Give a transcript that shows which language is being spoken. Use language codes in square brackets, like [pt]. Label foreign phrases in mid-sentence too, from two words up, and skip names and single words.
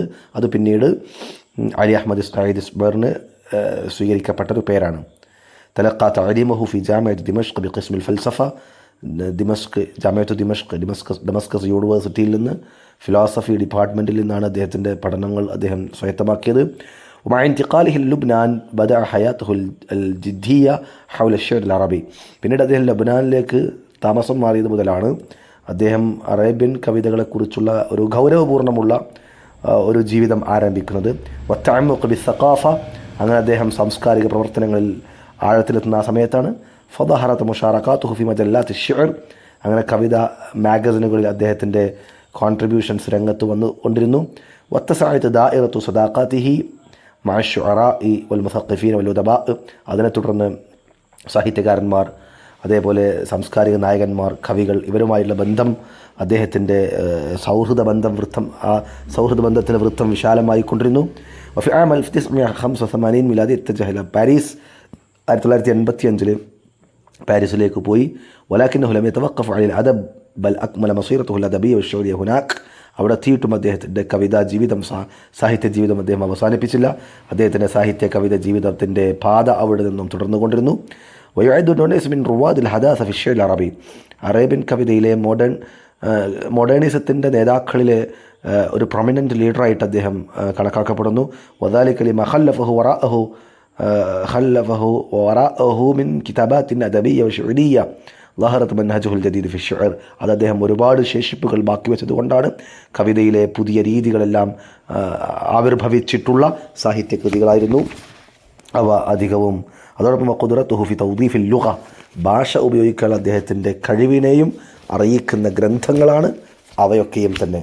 [ml] അത് പിന്നീട് അലി അഹ്മദ് സഈദ് ഇസ്ബറിന് സ്വീകരിക്കപ്പെട്ടൊരു പേരാണ്. [ar] تلقى تعليمه في جامعة دمشق بقسم الفلسفة, [ml] ഡമസ്കസ് യൂണിവേഴ്സിറ്റിയിൽ നിന്ന് [en] philosophy department [ml] നിന്നാണ് അദ്ദേഹത്തിൻ്റെ പഠനങ്ങൾ അദ്ദേഹം സ്വായത്തമാക്കിയത്. [ar] ومع انتقاله للبنان بدأ حياته الجدية حول الشعر العربي, [ml] പിന്നീട് അദ്ദേഹം ലബനാനിലേക്ക് താമസം മാറിയത് മുതലാണ് അദ്ദേഹം അറേബ്യൻ കവിതകളെക്കുറിച്ചുള്ള ഒരു ഗൗരവപൂർണ്ണമുള്ള ഒരു ജീവിതം ആരംഭിക്കുന്നത്. [ar] وتعمقه بالثقافة, [ml] അങ്ങനെ അദ്ദേഹം സാംസ്കാരിക പ്രവർത്തനങ്ങളിൽ ആഴത്തിലെത്തുന്ന ആ സമയത്താണ്. [ar] فظهرت مشاركاته في مجلات الشعر, [ml] അങ്ങനെ കവിത മാഗസിനുകളിൽ അദ്ദേഹത്തിൻ്റെ കോൺട്രിബ്യൂഷൻസ് രംഗത്ത് വന്നുകൊണ്ടിരുന്നു. [ar] واتسعت دائرة صداقاته مع الشعراء والمثقفين والأدباء, [ml] അതിനെ തുടർന്ന് സാഹിത്യകാരന്മാർ, അതേപോലെ സാംസ്കാരിക നായകന്മാർ, കവികൾ, ഇവരുമായുള്ള ബന്ധം, അദ്ദേഹത്തിൻ്റെ സൗഹൃദ ബന്ധത്തിൻ്റെ വൃത്തം വിശാലമായിക്കൊണ്ടിരുന്നു. [ar] وفي عام 1985 ميلادي اتجه إلى باريس. [ml] 1985 പാരീസിലേക്ക് പോയി. [ar] ولكنه لم يتوقف عن الأدب بل أكمل مسيرته الأدبية والشعرية هناك. [ml] അവിടെ എത്തിയിട്ടും അദ്ദേഹത്തിൻ്റെ കവിതാ ജീവിതം, സാഹിത്യ ജീവിതം അദ്ദേഹം അവസാനിപ്പിച്ചില്ല. അദ്ദേഹത്തിൻ്റെ സാഹിത്യ കവിത ജീവിതത്തിൻ്റെ പാത അവിടെ നിന്നും തുടർന്നുകൊണ്ടിരുന്നു. [ar] ويعد أدونيس من رواد الحداثة في الشعر العربي. [ml] അറേബ്യൻ കവിതയിലെ മോഡേണിസത്തിൻ്റെ നേതാക്കളിലെ ഒരു [en] prominent leader [ml] അദ്ദേഹം കണക്കാക്കപ്പെടുന്നു. [ar] وذلك لما خلفه وراءه من كتابات أدبية وشعرية ظهرت منهجه الجديد في الشعر. [ml] അത് അദ്ദേഹം ഒരുപാട് ശേഷിപ്പുകൾ ബാക്കി വെച്ചതുകൊണ്ടാണ് കവിതയിലെ പുതിയ രീതികളെല്ലാം ആവിർഭവിച്ചിട്ടുള്ള സാഹിത്യകൃതികളായിരുന്നു അവ അധികവും. അതോടൊപ്പം [ar] قدرته في توظيف اللغة, [ml] ഭാഷ ഉപയോഗിക്കാൻ അദ്ദേഹത്തിൻ്റെ കഴിവിനെയും അറിയിക്കുന്ന ഗ്രന്ഥങ്ങളാണ് അവയൊക്കെയും തന്നെ.